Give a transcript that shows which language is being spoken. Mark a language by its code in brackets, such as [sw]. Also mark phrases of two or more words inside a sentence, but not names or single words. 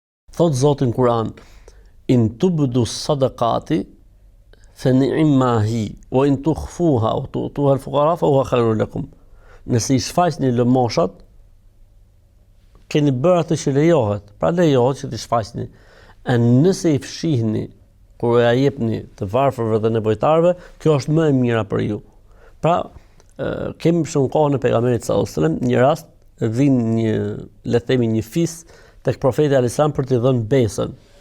[sq] Thot Zoti në Kur'an, [ar] إن تبدوا الصدقات فنعما هي وإن تخفوها وتؤتوها الفقراء فهو خير لكم. [sq] Nëse i shfaqni lëmoshat, keni bërë atë që lejohet, pra lejohet që t'i shfaqni. E nëse i fshihni kur ja jepni të varfërve dhe nevojtarëve, kjo është më e mira për ju. Pra, kemi shumë kohën e pejgamberit [ar] صلى الله عليه وسلم, [sq] një rast vin një, le të themi, një fis tek profeti [ar] عليه السلام [sq] për t'i dhënë besën.